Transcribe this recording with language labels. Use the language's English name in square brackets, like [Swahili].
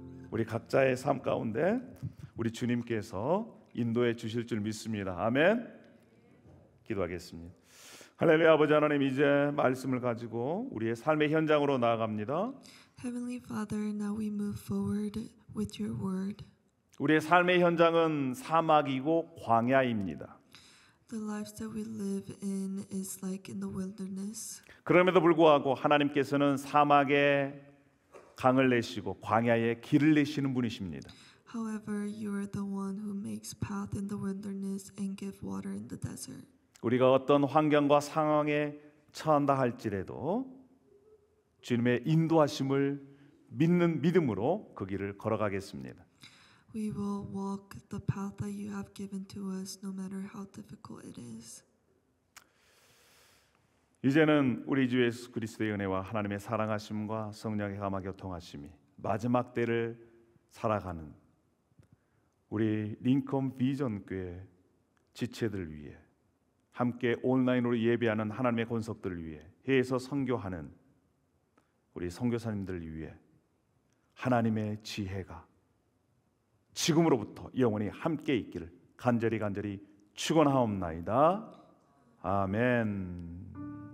[Korean] 우리 각자의 삶 가운데 우리 주님께서 인도해 주실 줄 믿습니다. 아멘. 기도하겠습니다. 할렐루야. 아버지 하나님, 이제 말씀을 가지고 우리의 삶의 현장으로 나아갑니다. [English] Heavenly Father, now we move forward with your word. [Korean] 우리의 삶의 현장은 사막이고 광야입니다. [English] The lives that we live in is like in the wilderness. [Korean] 그럼에도 불구하고 하나님께서는 사막에 강을 내시고 광야에 길을 내시는 분이십니다. [English] However, you are the one who makes path in the wilderness and give water in the desert. [Korean] 우리가 어떤 환경과 상황에 처한다 할지라도 주님의 인도하심을 믿는 믿음으로 그 길을 걸어가겠습니다. [English] We will walk the path that you have given to us, no matter how difficult it is. [Korean] 이제는 우리 주 예수 그리스도의 은혜와 하나님의 사랑하심과 성령의 감화 교통하심이 마지막 때를 살아가는 우리 링컨 비전 교회 지체들 위해 함께 온라인으로 예배하는 하나님의 권속들을 위해 해외에서 선교하는 우리 선교사님들 위해 하나님의 지혜가 지금으로부터 영원히 함께 있기를 간절히 축원하옵나이다. 아멘.